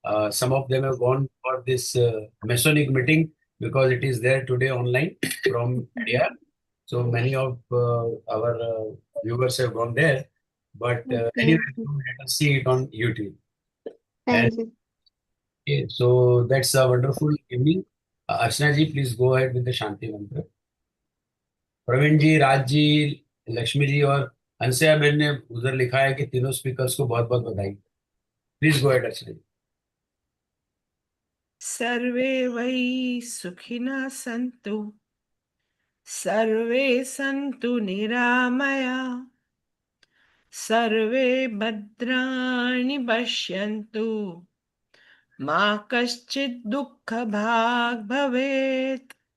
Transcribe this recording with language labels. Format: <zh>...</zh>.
<en>Some of them have gone for this Masonic meeting because it is there today online from India. So many of our viewers have gone there. But anyway, let us see it on YouTube. Thank you. Okay, so that's a wonderful evening. Archana ji, please go ahead with the Shanti Mantra.</en> <hi>Praveen जी, राज जी, लक्ष्मी जी और हंसया बहन ने उधर लिखा है कि तीनों speakers को बहुत बहुत बधाई.</hi> <en>Please go ahead Archana ji.</en> <sa>सर्वे वै सुखिनः सन्तु, सर्वे सन्तु निरामया, सर्वे भद्राणि पश्यन्तु, मा कश्चित् दुःखभाग् भवेत्.</sa>